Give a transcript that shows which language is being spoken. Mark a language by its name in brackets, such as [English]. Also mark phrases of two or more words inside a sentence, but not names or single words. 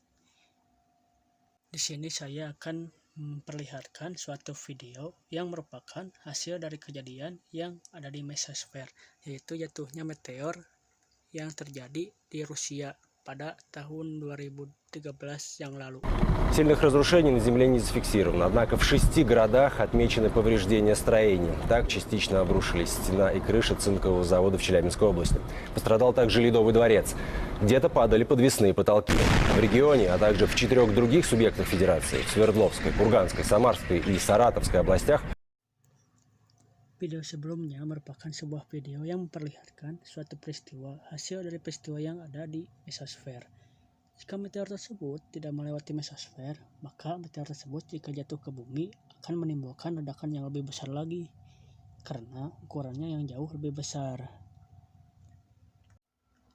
[Indonesian] Di sini saya akan memperlihatkan suatu video yang merupakan hasil dari kejadian yang ada di mesosfer, yaitu jatuhnya meteor yang terjadi di Rusia pada tahun 2013 yang lalu. [Russian] Сильных разрушений на Земле не зафиксировано, однако в 6 городах отмечены повреждения строений. Так частично обрушились стена и крыша цинкового завода в Челябинской области. Пострадал также Ледовый дворец. Где-то падали подвесные потолки. В регионе, а также в 4 других субъектах Федерации, в Свердловской, Курганской, Самарской и Саратовской областях. [Indonesian] Video sebelumnya merupakan sebuah video yang memperlihatkan suatu peristiwa hasil dari peristiwa yang ada di mesosfer. Jika meteor tersebut tidak melewati mesosfer, maka meteor tersebut jika jatuh ke bumi akan menimbulkan ledakan yang lebih besar lagi, karena ukurannya yang jauh lebih besar.